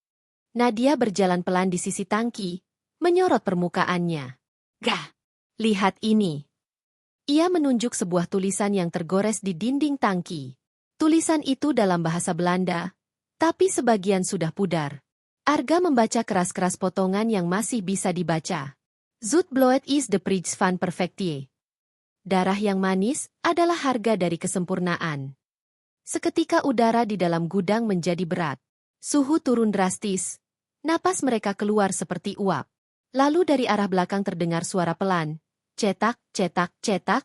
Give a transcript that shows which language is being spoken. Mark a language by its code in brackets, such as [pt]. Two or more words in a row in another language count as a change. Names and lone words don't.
[id] Nadia berjalan pelan di sisi tangki, menyorot permukaannya. "Gah, lihat ini." Ia menunjuk sebuah tulisan yang tergores di dinding tangki. Tulisan itu dalam bahasa Belanda, tapi sebagian sudah pudar. Arga membaca keras-keras potongan yang masih bisa dibaca. [nl] "Zoet bloed is the prijs van perfectie." [id] Darah yang manis adalah harga dari kesempurnaan. Seketika udara di dalam gudang menjadi berat. Suhu turun drastis. Napas mereka keluar seperti uap. Lalu dari arah belakang terdengar suara pelan. Cetak, cetak, cetak.